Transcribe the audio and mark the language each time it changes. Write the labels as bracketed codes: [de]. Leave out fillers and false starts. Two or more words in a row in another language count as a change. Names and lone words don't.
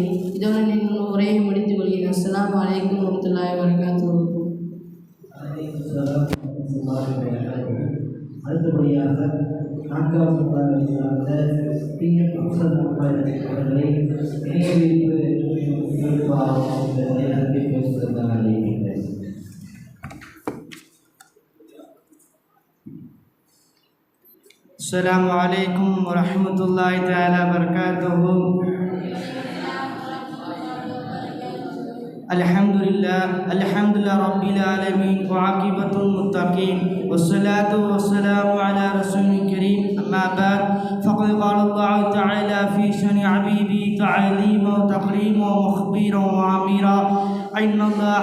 [ta] இதனுடன் இன்னும் உரையை முடித்துக் கொள்கிறேன். [ar] السلام عليكم ورحمة الله وبركاته. [ta] அடுத்தபடியாக 4வது குரானை சார்ந்த பிஎன் முஹம்மது அவர்களை இணையமைப்பு பேசுவதாக அறிவிக்கிறேன். [ar] السلام عليكم ورحمة الله تعالى بركاته. الحمد لله رب العالمين وعاقبة المتقين والصلاة والسلام على رسول الكريم أما بعد فقد قال الله تعالى في شأن حبيبه تعليما وتكريما ومخبرا وعميرا إن الله